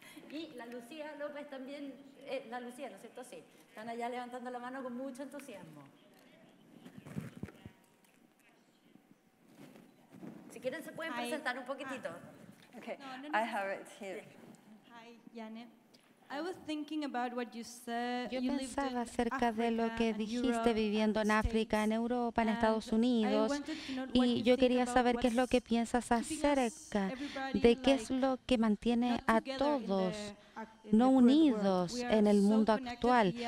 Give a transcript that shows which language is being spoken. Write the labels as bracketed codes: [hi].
[es] Y la Lucía López también, la Lucía, ¿no es cierto? Sí, están allá levantando la mano con mucho entusiasmo. Si quieren se pueden presentar un poquitito. [en] Okay, I have it here. Hi, Janne. I was thinking about what you said. [es] Yo pensaba acerca de lo que dijiste viviendo en África, en Europa, en Estados Unidos, y yo quería saber qué es lo que piensas acerca de qué es lo que mantiene a todos no unidos en el mundo actual.